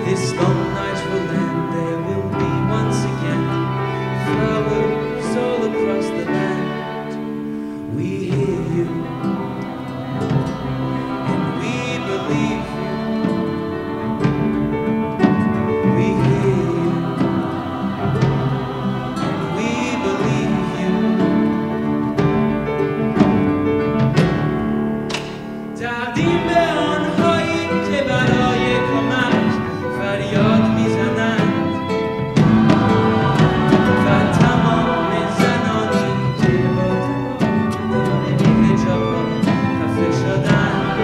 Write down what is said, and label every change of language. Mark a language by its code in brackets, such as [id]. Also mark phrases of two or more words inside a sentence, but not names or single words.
[en] This long night will end, there will be once again flowers all across the land. We hear you, and we believe you. We hear you, and we believe you. [fa] تقدیم به آنهایی که برای کمک فریاد میزنند و تمام زنانی که با تمام حجاب‌ها خفه شدند.